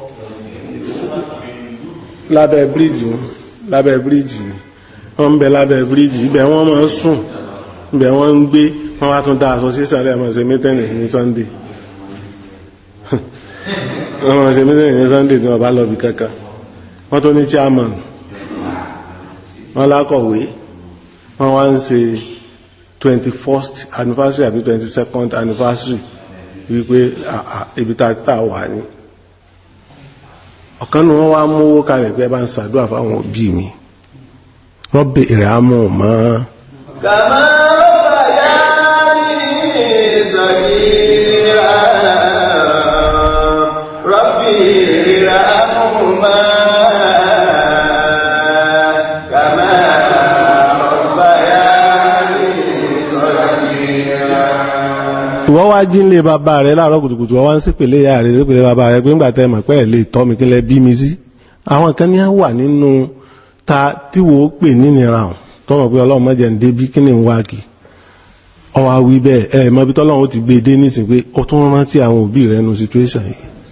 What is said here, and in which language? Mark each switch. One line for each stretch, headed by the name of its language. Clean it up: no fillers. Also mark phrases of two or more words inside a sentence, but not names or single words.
Yoruba: lábẹ́ bíríìjì ni wọ́n ń bẹ lábẹ́ bíríìjì ibẹ̀ wọ́n máa ń sùn ibẹ̀ wọ́n ń gbé wọ́n wá tún dá aṣọ sí sàlẹ̀ àmọ́ ṣe mítẹ́nì ní Sunday wọ́n máa ṣe mítẹ́nì ní Sunday ní ọba lọ́bì kankan wọ́n tó ní chairman wọ́n lákọ̀wé wọ́n wá ń ṣe 21st anniversary àbí 22nd anniversary wípé ibi tá wà ní ọ̀kan ní wọ́n wá mówó kalẹ̀ pé bá ń ṣàdúrà fáwọn òbí mi
Arabic: رب ارحمهما كما ربياني صغيرا رب ارحمهما كما ربياني صغيرا.
Yoruba: ìwọ́ wá jí nílé bàbá rẹ̀ láàárọ̀ kùtùkùtù wọ́n wá ń sípèlé ìyá rẹ̀ sípèlé bàbá rẹ̀ pé ńgbà tẹ́ mọ̀ pé ẹ̀ lè tọ́ mi kí lẹ bí mi sí àwọn kan ní wà nínú ta tí wò ó pè nínira hàn tọ́mọ̀ pé ọlọ́run mọ́jẹ̀ ń débí kí ni ń wá kí ọwá wí bẹ́ẹ̀ ẹ̀ mọ́ bí tọ́lọ́run ó ti gbé dé nísìn pé ó tún rántí àwọn òbí rẹ̀ nu situation yìí